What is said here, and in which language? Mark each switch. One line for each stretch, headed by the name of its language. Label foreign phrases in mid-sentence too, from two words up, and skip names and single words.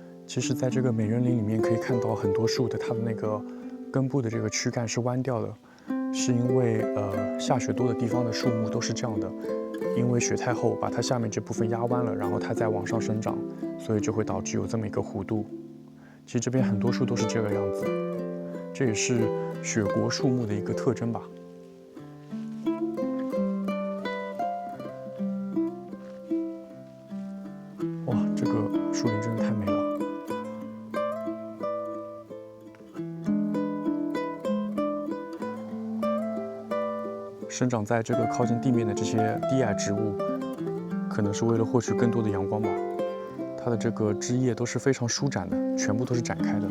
Chinese: 其實，在這個美人林裡面可以看到很多樹的它的那個根部的這個軀幹是彎掉的，是因為下雪多的地方的樹木都是這樣的，因為雪太厚把它下面這部分壓彎了，然後它再往上生長，所以就會導致有這麼一個弧度。其實這邊很多樹都是這個樣子，這也是雪國樹木的一個特徵吧。哇，這個樹林真的太美了。生長在这個靠近地面的這些低矮植物，可能是為了獲取更多的陽光吧。它的這個枝葉都是非常舒展的，全部都是展開的。